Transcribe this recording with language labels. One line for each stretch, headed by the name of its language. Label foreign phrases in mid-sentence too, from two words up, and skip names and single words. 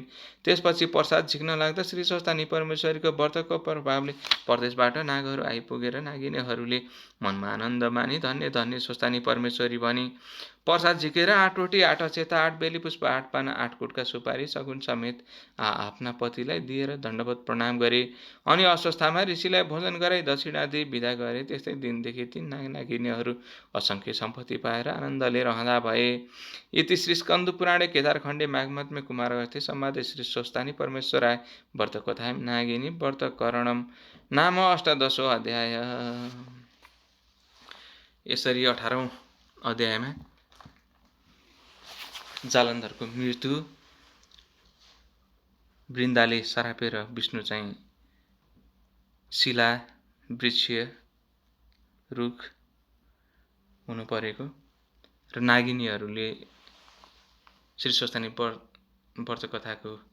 Nepali: त्यसपछि प्रसाद झिक्न लाग्दा श्री स्वस्थानी परमेश्वरीको व्रतको प्रभावले परदेशबाट नागहरू आइपुगेर नागिनीहरूले मनमा आनन्द मानी धन्य धन्य स्वस्थानी परमेश्वरी भनी प्रसाद झिकेर 8 रोटी 8 अक्षता 8 बेली पुष्प 8 पाना 8 गुटका सुपारी सगुन समेत आफ्ना पतिलाई दिएर दण्डवत प्रणाम गरे अनि अस्वस्थमा ऋषिलाई भोजन गराई दक्षिणा दिई विदा गरे। त्यस्तै दिनदेखि ती नागिनीहरू असङ्ख्य सम्पत्ति पाएर आनन्दले रहँदा भए।
Sanskrit: इति श्री स्कन्द पुराणे केदारखण्डे माघमत्मे कुमारवर्ते संवादे श्री स्वस्थानी परमेश्वराय व्रतकथायां नागिनी व्रतकरणम नाम अष्टादशो अध्याय।
Nepali: यसरी 18औं अध्यायमा जालन्धरको मृत्यु, वृन्दाले सरापेर विष्णु चाहिँ शिला वृक्ष रुख हुनु परेको र नागिनीहरूले श्री स्वस्थानी व्रतकथाको